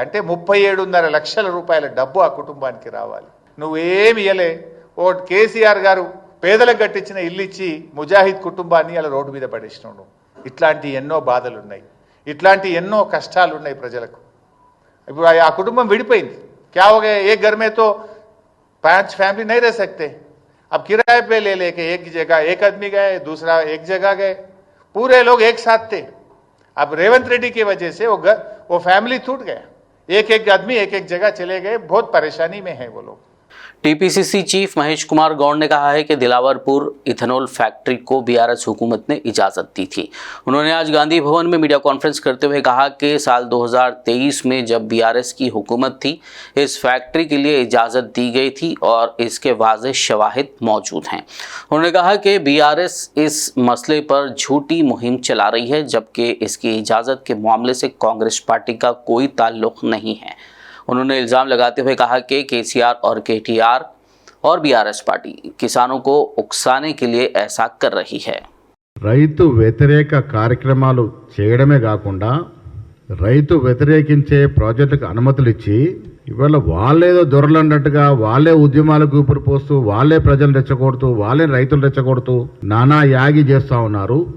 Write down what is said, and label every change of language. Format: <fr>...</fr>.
<te>అంటే 37.5 లక్షల రూపాయల డబ్బు ఆ కుటుంబానికి రావాలి. నువ్వేమి ఇయ్యలే. ఓ కేసీఆర్ గారు పేదలకు కట్టించిన ఇల్లు ఇచ్చి ముజాహిద్ కుటుంబాన్ని అలా రోడ్డు మీద పడేసినావు నువ్వు. ఇట్లాంటి ఎన్నో బాధలు ఉన్నాయి, ఇట్లాంటి ఎన్నో కష్టాలు ఉన్నాయి ప్రజలకు. ఇప్పుడు ఆ కుటుంబం విడిపోయింది.</te> <hi>क्या हो गया? एक घर में तो 5 फैमिली नहीं रह सकते. अब किराए पे ले लेके एक जगह एक आदमी गए, दूसरा एक जगह गए, पूरे लोग एक साथ थे. अब रेवंत रेड्डी की वजह से वो फैमिली टूट गया. एक आदमी एक जगह चले गए. बहुत परेशानी में है वो लोग. टीपीसीसी चीफ महेश कुमार गौड़ ने कहा है कि दिलावरपुर इथेनॉल फैक्ट्री को बीआरएस हुकूमत ने इजाज़त दी थी। उन्होंने आज गांधी भवन में मीडिया कॉन्फ्रेंस करते हुए कहा कि साल 2023 में जब बीआरएस की हुकूमत थी, इस फैक्ट्री के लिए इजाज़त दी गई थी और इसके वाज़ेह शवाहिद मौजूद हैं। उन्होंने कहा कि बीआरएस इस मसले पर झूठी मुहिम चला रही है, जबकि इसकी इजाज़त के मामले से कांग्रेस पार्टी का कोई ताल्लुक़ नहीं है। उन्होंने इल्ज़ाम लगाते हुए कहा कि केसीआर और केटीआर और बीआरएस पार्टी किसानों को उकसाने के लिए ऐसा कर रही है.</hi> <te>రైతు వ్యతిరేక కార్యక్రమాలు చేయడమే కాకుండా రైతు వ్యతిరేకించే ప్రాజెక్టులకు అనుమతులు ఇచ్చి ఇవాళ వాళ్ళేదో దొరలన్నట్టుగా వాళ్ళే ఉద్యమాలకు ఊపిరి పోస్తూ వాళ్ళే ప్రజలు రెచ్చగొడుతూ వాళ్ళే రైతులు రెచ్చగొడుతూ నానా యాగి చేస్తూ ఉన్నారు.</te>